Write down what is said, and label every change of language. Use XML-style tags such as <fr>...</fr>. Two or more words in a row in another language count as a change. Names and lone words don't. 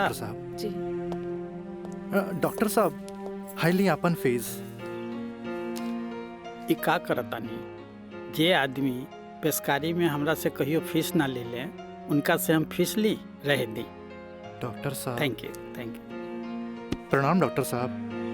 <bho>डॉक्टर साहब। जी डॉक्टर साहब हाईली अपन फीस। ई का करतानी, जे आदमी पेशकारी में हमरा से कहियो फीस ना ले ले, उनका से हम फीस ली रह दी। डॉक्टर साहब</bho> <en>Thank you thank you.</en> <bho>प्रणाम डॉक्टर साहब।</bho>